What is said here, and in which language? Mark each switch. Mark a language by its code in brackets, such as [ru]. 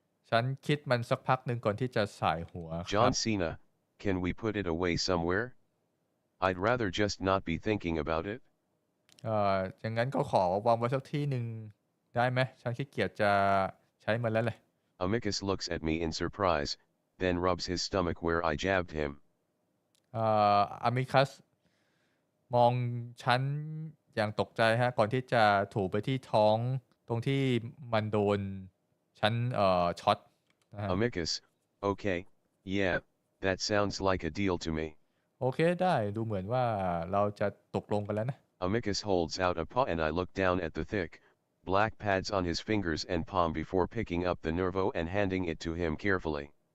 [th] ฉันคิดมันสักพักหนึ่งก่อนที่จะสายหัวครับ [en] John Cena, can we put it away somewhere? I'd rather just not be thinking about it. [th] อย่างนั้นก็ขอวางไว้สักที่หนึ่งได้ไหมฉันขี้เกียจจะใช้มันแล้วเลย [en] Amicus looks at me in surprise, then rubs his stomach where I jabbed him. [th] อามิคัสมองฉันอย่างตกใจฮะก่อนที่จะถูไปที่ท้องตรงที่มันโดนฉันช็อตนะฮะ [en] Amicus, okay, yeah, that sounds like a deal to me. [th] โอเคได้ดูเหมือนว่าเราจะตกลงกันแล้วนะ [en] Amicus holds out a paw and I look down at the thick, black pads on his fingers and palm before picking up the nervo and handing it to him carefully.